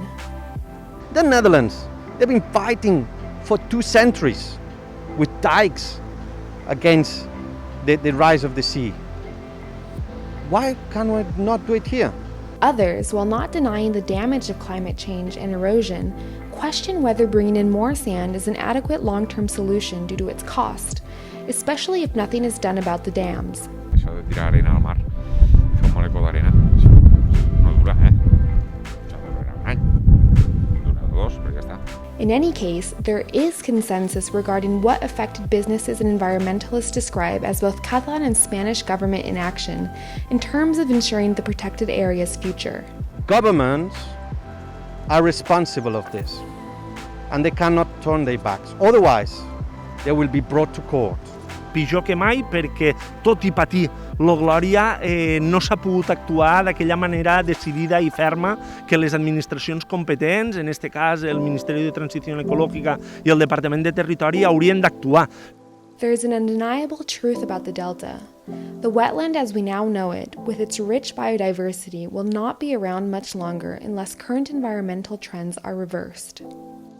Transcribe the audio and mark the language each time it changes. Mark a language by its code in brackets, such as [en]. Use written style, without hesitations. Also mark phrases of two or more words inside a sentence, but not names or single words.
[en] The Netherlands, they've been fighting for 2 centuries with dikes against the rise of the sea. Why can we not do it here? Others, while not denying the damage of climate change and erosion, question whether bringing in more sand is an adequate long-term solution due to its cost, especially if nothing is done about the dams. [ca] Això de tirar arena al mar, fer un molecó d'arena, no dura, Això ha de durar un any, dura 2, però ja està. [en] In any case, there is consensus regarding what affected businesses and environmentalists describe as both Catalan and Spanish government inaction in terms of ensuring the protected area's future. Governments are responsible of this, and they cannot turn their backs. Otherwise, they will be brought to court. [ca] Pitjor que mai perquè, tot i patir la glòria, no s'ha pogut actuar d'aquella manera decidida i ferma que les administracions competents, en aquest cas el Ministeri de Transició Ecològica i el Departament de Territori, haurien d'actuar. [en] There is an undeniable truth about the delta. The wetland as we now know it, with its rich biodiversity, will not be around much longer unless current environmental trends are reversed.